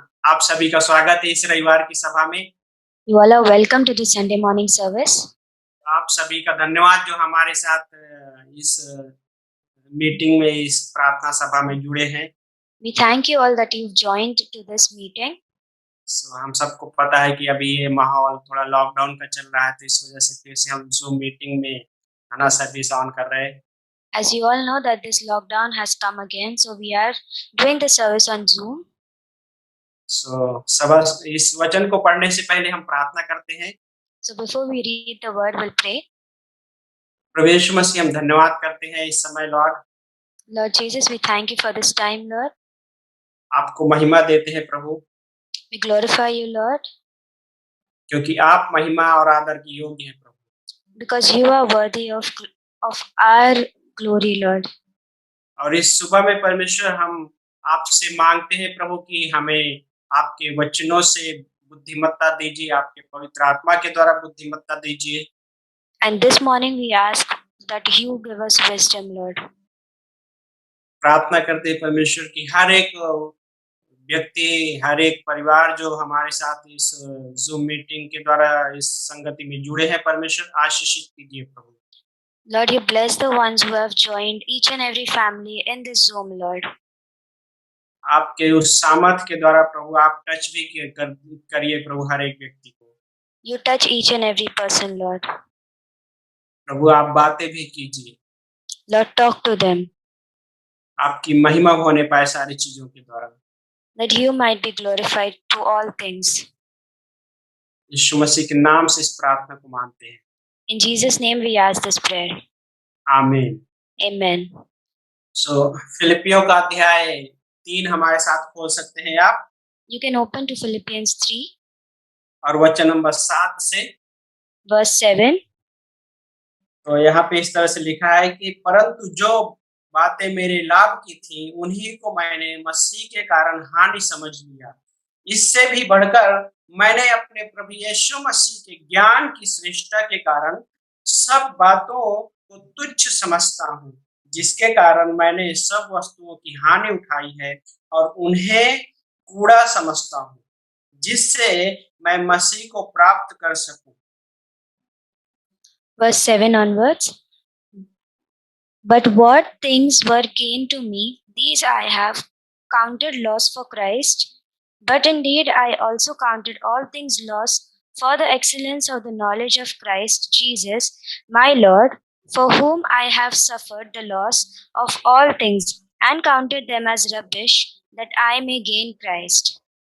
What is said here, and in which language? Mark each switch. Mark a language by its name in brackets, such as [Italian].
[Hindi] आप सभी का स्वागत है इस रविवार की सभा में। [English] You all are welcome to the Sunday morning service. [Hindi] आप सभी का धन्यवाद जो हमारे साथ इस मीटिंग में, इस प्रार्थना सभा में जुड़े हैं। [English] We thank you all that you've joined to this meeting. [Hindi] हम सबको पता है कि अभी ये माहौल थोड़ा लॉकडाउन का चल रहा है, तो इस वजह से फिर से हम जूम मीटिंग में खाना सर्विस ऑन कर रहे हैं। [English] As you all know that this lockdown has come again, so we are doing the service on Zoom. [Hindi] सब इस वचन को पढ़ने से पहले हम प्रार्थना करते हैं। [English] So before we read the word, we'll pray. [Hindi] प्रभु यीशु मसीह, हम धन्यवाद करते हैं इस समय Lord. [English] Lord Jesus, we thank you for this time, Lord. [Hindi] आपको महिमा देते हैं प्रभु, [English] We glorify you, Lord, [Hindi] क्योंकि आप महिमा और आदर की योग्य हैं प्रभु। [English] because you are worthy of our glory, Lord. [Hindi] और इस सुबह में परमेश्वर हम आपसे मांगते हैं प्रभु कि हमें आपके वचनों से बुद्धिमत्ता दीजिए, आपके पवित्र आत्मा के द्वारा बुद्धिमत्ता दीजिए। [English] And this morning we ask that you give us wisdom, Lord. [Hindi] प्रार्थना करते हैं परमेश्वर की हर एक व्यक्ति, हर एक परिवार जो हमारे साथ इस जूम मीटिंग के द्वारा इस संगति में जुड़े हैं, परमेश्वर आशीषित कीजिए प्रभु। [English] Lord, you bless the ones who have joined each and every family in this Zoom, Lord. [Hindi] आपके उस सामर्थ के द्वारा प्रभु आप टच भी करिए प्रभु हर एक व्यक्ति को। [English] You touch each and every person, Lord. [Hindi] प्रभु आप बातें भी कीजिए। [English] Lord, talk to them. [Hindi] आपकी महिमा होने पाए सारी चीजों के द्वारा। [English] That you might be glorified to all things. [Hindi] यीशु मसीह के नाम से इस प्रार्थना को मांगते हैं। [English] In Jesus' name we ask this prayer. [Hindi] आमीन। [English] Amen. [Hindi] फिलिपियों का अध्याय 3 हमारे साथ खोल सकते हैं आप। [English] You can open to Philippians 3. [Hindi] और वचन नंबर 7 से [English] verse 7. [Hindi] तो यहाँ पे इस तरह से लिखा है कि परंतु जो बातें मेरे लाभ की थी उन्हीं को मैंने मसीह के कारण हानि समझ लिया। इससे भी बढ़कर मैंने अपने प्रभु यीशु मसीह के ज्ञान की श्रेष्ठता के कारण सब बातों को तुच्छ समझता हूँ, जिसके कारण मैंने सब वस्तुओं की हानि उठाई है और उन्हें कूड़ा समझता हूँ, जिससे मैं मसीह को प्राप्त कर सकूं। [English] Verse 7 onwards. But what things were gain to me, these I have counted loss for Christ. But indeed I also counted all things loss for the excellence of the knowledge of Christ Jesus, my Lord, for whom I have suffered the loss of all things, and counted them as rubbish, that I may gain Christ.